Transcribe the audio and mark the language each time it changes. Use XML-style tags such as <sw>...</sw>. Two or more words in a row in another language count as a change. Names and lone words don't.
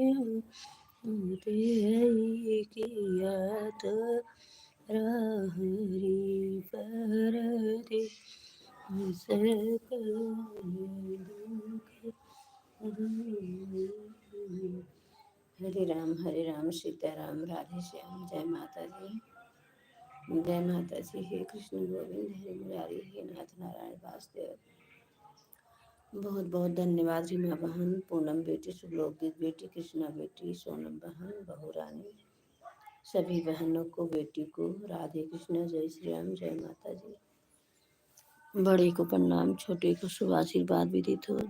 <hi>तेरी किया तो रहरी पर दे सकल दुख। हरे राम सीताराम राधे श्याम। जय माता जी, जय माता जी।</hi> <sa>हे कृष्ण गोविंद हरे मुरारी, हे नाथ नारायण वासुदेव।</sa> <hi>बहुत बहुत धन्यवाद रीमा बहन, पूनम बेटी, सुलोकित बेटी, कृष्णा बेटी, सोनम बहन, बहू रानी, सभी बहनों को, बेटी को राधे कृष्ण, जय श्री राम, जय माता जी। बड़े को प्रणाम, छोटे को शुभ आशीर्वाद विदित हो।</hi>